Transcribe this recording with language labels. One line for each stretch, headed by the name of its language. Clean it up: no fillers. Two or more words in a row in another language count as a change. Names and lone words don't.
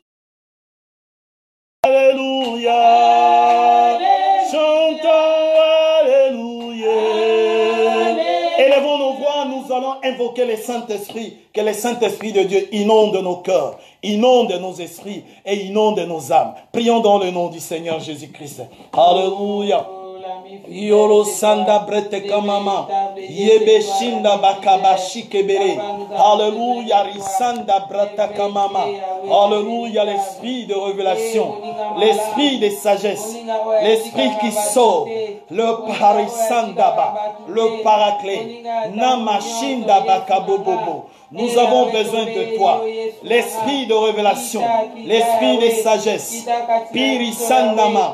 French: Alléluia, chantons Alléluia. Élevons nos voix, nous allons invoquer le Saint-Esprit, que le Saint-Esprit de Dieu inonde nos cœurs, inonde nos esprits et inonde nos âmes. Prions dans le nom du Seigneur Jésus-Christ. Alléluia. Yolo sanda brete kamama. Yebeshinda bakabashi kebere. Alléluia, risanda brata kamama. Alléluia, l'esprit de révélation, l'esprit de sagesse, l'esprit qui sauve, le parisandaba, le paraclet, namashinda bakabobobo. Nous avons besoin de toi, l'esprit de révélation, l'esprit de sagesse, pirisandama.